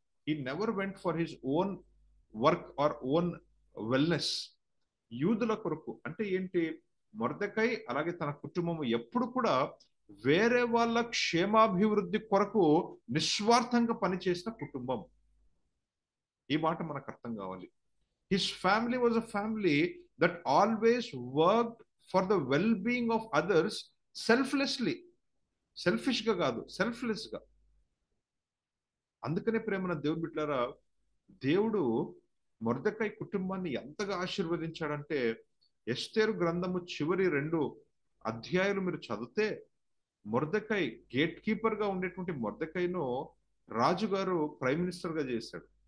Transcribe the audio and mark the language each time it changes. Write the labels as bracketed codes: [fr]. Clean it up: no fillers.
[en] He never went for his own work or own wellness. [te] యూదుల కొరకు అంటే ఏంటి? మొర్దెకై అలాగే తన కుటుంబం ఎప్పుడు కూడా వేరే వాళ్ళ క్షేమాభివృద్ధి కొరకు నిస్వార్థంగా పనిచేసిన కుటుంబం. ఈ మాట మనకు అర్థం కావాలి. [en] His family was a family that always worked for the well-being of others selflessly. [te] Selfish గా కాదు, సెల్ఫ్లెస్ గా. అందుకనే ప్రేమన దేవుని బిడ్డలారా, దేవుడు మొర్దెకై కుటుంబాన్ని ఎంతగా ఆశీర్వదించాడంటే, ఎస్తేరు గ్రంథము చివరి 2 అధ్యాయాలు మీరు చదివితే, మొర్దెకై గేట్ కీపర్ గా ఉండేటువంటి మొర్దెకైను రాజుగారు ప్రైమ్ మినిస్టర్ గా చేశాడు.